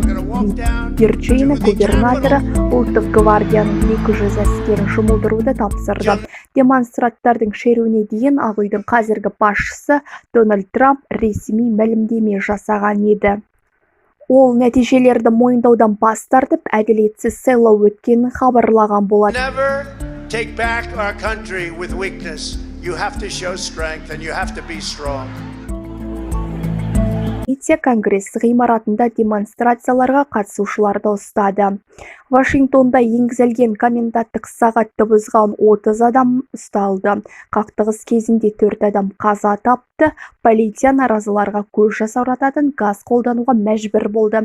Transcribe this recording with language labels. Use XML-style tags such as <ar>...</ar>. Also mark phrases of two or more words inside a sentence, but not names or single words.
<kk>Вирджиния губернаторы ұлттық гвардияның 200 әскерін жұмылдыруды тапсырды. Демонстранттардың шеруіне дейін Ақ үйдің қазіргі басшысы Дональд Трамп ресми мәлімдеме жасаған еді. Ол нәтижелерді мойындаудан бас тартып, әділетсіз сайлау өткенін хабарлаған болады.</kk> <en>Never take back our country with weakness. You have to show strength and you have to be strong.</en> <kk>Конгресс ғимаратында демонстрацияларға қатысушыларды ұстады. Вашингтонда енгізілген коменданттық сағатты бұзған 30 адам ұсталды. Қақтығыс кезінде 4 адам қаза тапты. Полиция наразыларға көз жасаурататын газ қолдануға мәжбүр болды.</kk>